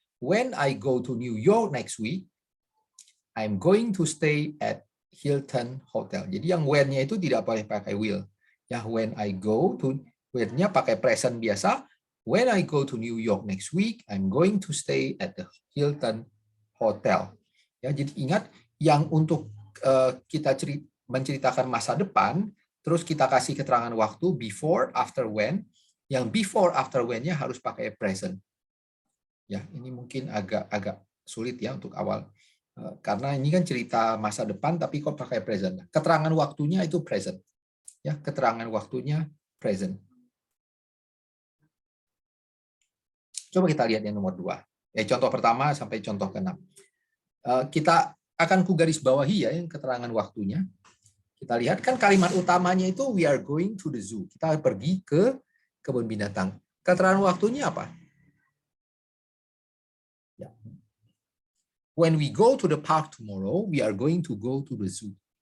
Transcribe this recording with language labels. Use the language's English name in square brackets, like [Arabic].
[English] When I go to New York next week, I'm going to stay at Hilton Hotel. [Indonesian] Jadi yang when-nya itu tidak boleh pakai will. Ya, when I go to, when-nya pakai present biasa. [English] When I go to New York next week, I'm going to stay at the Hilton Hotel. [Indonesian] Ya, jadi ingat yang untuk kita menceritakan masa depan, terus kita kasih keterangan waktu before, after, when. Yang before, after, when-nya harus pakai present. Ya, ini mungkin agak sulit ya untuk awal. Karena ini kan cerita masa depan tapi kok pakai present. Keterangan waktunya itu present. Ya, keterangan waktunya present. Coba kita lihat yang nomor 2. Contoh pertama sampai contoh ke-6. Kita akan kugaris bawahi ya yang keterangan waktunya. Kita lihat kan kalimat utamanya itu [English] we are going to the zoo. [Indonesian] Kita pergi ke kebun binatang. Keterangan waktunya apa? Ya. [English] When we go to the park tomorrow, we are going to go to the zoo.